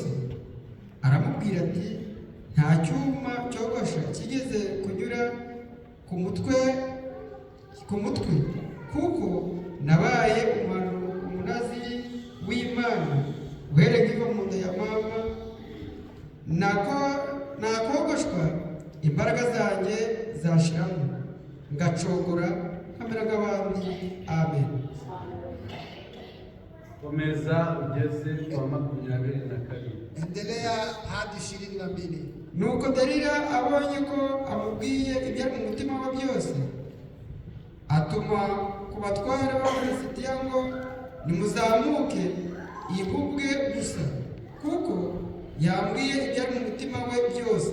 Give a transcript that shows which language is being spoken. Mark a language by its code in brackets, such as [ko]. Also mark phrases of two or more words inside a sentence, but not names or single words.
[rw] Aramubwira ati nta cyuma cyogosha kigeze kunyura ku mutwe kuko nabaye umunazi w'Imana uhereye nkiva mu nda ya mama, nakogoshwa imbaraga zanjye zashiramo ngacogora nkamera nk'abandi. Amen. Komeza ugeze kwa 22. [sw] Endelea hadi 22. [rw] Nuko Dalila abonye ko amubwiye ibyari mu mutima we byose, atuma ku batware b'Abafilisitiya ngo nimuzamuke yikubwe gusa, kuko yambwiye ibyari mu mutima we byose.